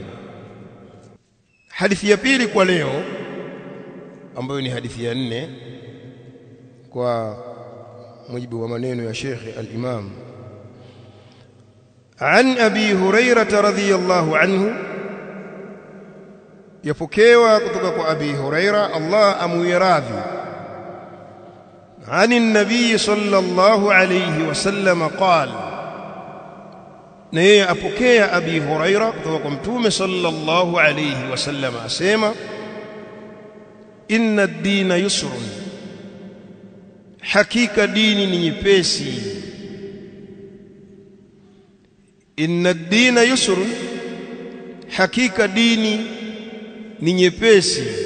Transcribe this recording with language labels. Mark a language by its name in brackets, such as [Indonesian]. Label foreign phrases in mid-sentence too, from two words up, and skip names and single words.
[Swahili] Hadithi ya pili kwa leo, ambayo ni hadithi ya 4 kwa mujibu wa maneno ya Sheikh al-Imam, [Arabic] عن أبي هريرة رضي الله عنه, [Swahili] yapokewa kutoka kwa Abi Hurairah Allah amuiradhi, [Arabic] عن النبي صلى الله عليه وسلم قال, [Swahili] na yeye apokea Abi Hurairah kutoka kwa Mtume [Arabic] صلى الله عليه وسلم [Swahili] asema, [Arabic] إن الدين يسر, [Swahili] hakika dini ni nyepesi. [Arabic] إن الدين يسر, [Swahili] hakika dini ni nyepesi.